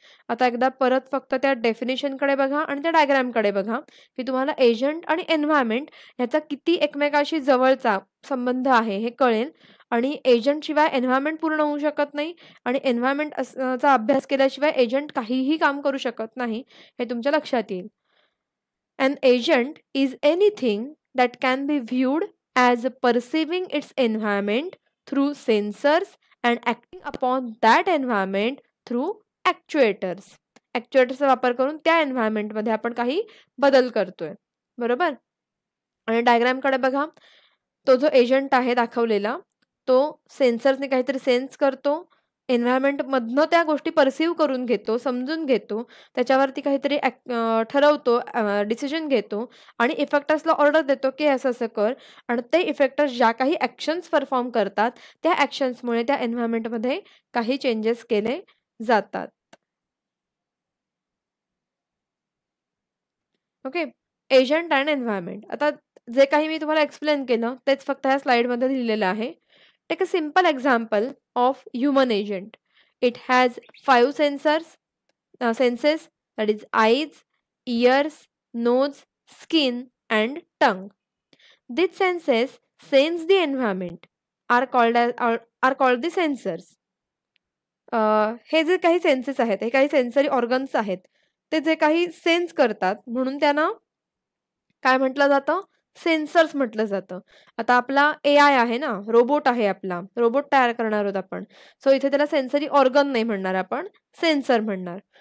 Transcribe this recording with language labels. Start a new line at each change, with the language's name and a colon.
Marathi: आता एकदा परत फक्त त्या डेफिनिशनकडे बघा आणि त्या डायग्रामकडे बघा, की तुम्हाला एजंट आणि एन्व्हायर्नमेंट ह्याचा किती एकमेकाशी जवळचा संबंध आहे हे कळेल आणि एजंटशिवाय एन्व्हायर्नमेंट पूर्ण होऊ शकत नाही आणि एन्व्हायर्नमेंट चा अभ्यास केल्याशिवाय एजंट काहीही काम करू शकत नाही, हे तुमच्या लक्षात येईल.
English: An agent is anything that can be viewed as perceiving its environment through sensors and acting upon that environment through actuators.
Marathi: ॲक्च्युएटर्सचा वापर करून त्या एन्व्हायर्नमेंटमध्ये आपण काही बदल करतोय. बरोबर? आणि डायग्रामकडे बघा. तो जो एजंट आहे दाखवलेला, तो सेन्सर्सने काहीतरी सेन्स करतो. एन्व्हायर्नमेंटमधनं त्या गोष्टी पर्सीव्ह करून घेतो, समजून घेतो. त्याच्यावरती काहीतरी ठरवतो, डिसिजन घेतो आणि इफेक्टर्सला ऑर्डर देतो, की असं-असं कर आणि ते इफेक्टर्स ज्या काही ॲक्शन्स परफॉर्म करतात, त्या ॲक्शन्समुळे त्या एन्व्हायर्नमेंटमध्ये काही चेंजेस केले जातात. ओके. Agent and environment. आता जे काही मी तुम्हाला एक्सप्लेन केलं, तेच फक्त ह्या स्लाइडमध्ये लिहिलेलं आहे.
English: Take a simple example of human agent. It has 5 senses, that is eyes, ears, nose, skin and tongue. These senses sense the environment are called the sensors.
Marathi: हे जे काही सेन्सेस आहेत, हे काही सेन्सरी ऑर्गन्स आहेत. ते जे काही सेन्स करतात म्हणून त्यांना काय म्हटलं जातं? सेन्सर्स म्हटलं जातं. आता आपला एआय आहे ना, रोबोट आहे आपला. रोबोट तयार करणार आहोत आपण. सो इथे त्याला सेन्सरी ऑर्गन नाही म्हणणार आपण, सेन्सर म्हणणार.